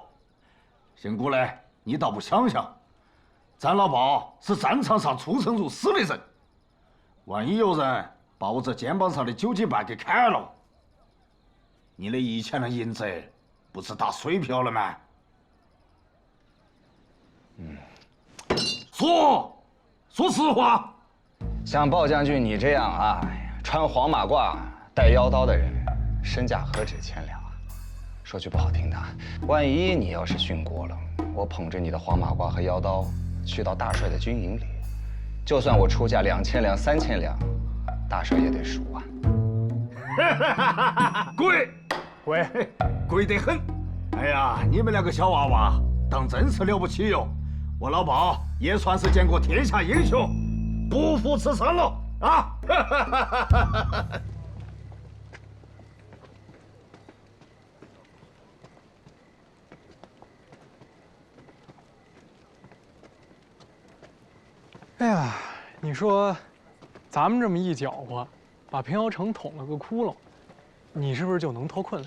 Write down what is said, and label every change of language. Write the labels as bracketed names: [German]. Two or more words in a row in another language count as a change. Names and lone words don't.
[Chinese] 姓古嘞，你倒不想想，咱老鮑是戰場上出生入死的人，萬一有人把我這肩膀上的9斤半給砍了，你那1000兩銀子不是打水漂了嗎？說實話。像鲍將軍你這樣啊，穿黃馬褂、帶腰刀的人，身價何止1000兩啊？說句不好聽的，萬一你要是殉國了，我捧着你的黃馬褂和腰刀去到大帥的軍營裡，就算我出價2000兩、3000兩，大帥也得贖啊。貴，貴得很。哎呀，你們兩個小娃娃當真是了不起喲！我老鮑也算是見過天下英雄。不負此生了啊！哎呀，你說，咱們這麼一攪和，把平遙城捅了個窟窿，你是不是就能脫困了？